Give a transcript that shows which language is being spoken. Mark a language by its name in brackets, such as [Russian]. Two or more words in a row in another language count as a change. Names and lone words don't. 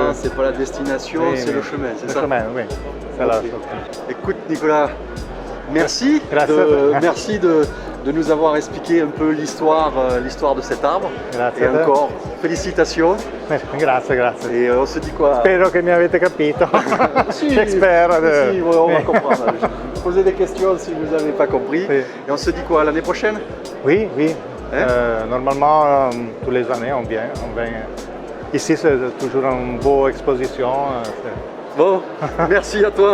[French] important, c'est pas la destination, Oui, c'est oui. le chemin, c'est Le ça? chemin, oui. C'est la Ok. sortie. Écoute Nicolas, merci, [Italian] Grazie. [French] merci de nous avoir expliqué un peu l'histoire de cet arbre. [Italian] Grazie [French] Et [Italian] a te. [French] encore, félicitations. [Italian] Grazie, grazie. [French] Et on se dit quoi? [Italian] Spero che mi avete capito. Si, [French] J'espère. si, on va comprendre. Posez des questions si vous n'avez pas compris. Oui. Et on se dit quoi l'année prochaine? Oui, oui. Hein? Normalement, tous les années, on vient. Ici, c'est toujours une beau exposition. Bon, merci à toi.